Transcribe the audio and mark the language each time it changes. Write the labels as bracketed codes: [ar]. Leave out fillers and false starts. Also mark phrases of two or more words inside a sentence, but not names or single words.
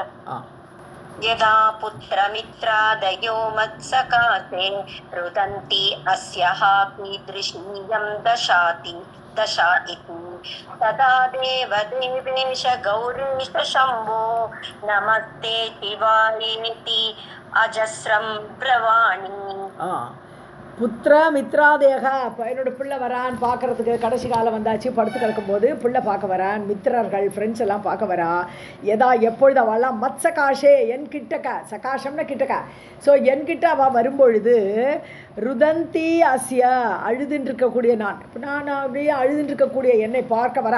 [sa] यदा पुत्रमित्रादयो मत्सकासे रुदन्ति अस्याः कीदृशीयं दशा इति तदा देवदेवेश गौरीश शम्भो नमस्ते शिवायेति अजस्रं ब्रवाणि. पुत्र मित्रादेक. [ta] இப்போ என்னோட பிள்ளை வரான் பார்க்குறதுக்கு, கடைசி காலம் வந்தாச்சு, படுத்து கிடக்கும்போது பிள்ளை பார்க்க வரான், மித்திரர்கள் ஃப்ரெண்ட்ஸ் எல்லாம் பார்க்க வரா. எப்பொழுது அவெல்லாம் [sa] मत् सकाशे, [ta] என் கிட்டக்க, சகாஷம்னா கிட்டக்க. ஸோ என்கிட்ட அவள் வரும்பொழுது [sa] रुदन्ति अस्य, [ta] அழுதுன்னு இருக்கக்கூடிய நான், இப்போ நான் அப்படியே அழுதுன்னு இருக்கக்கூடிய என்னை பார்க்க வரா.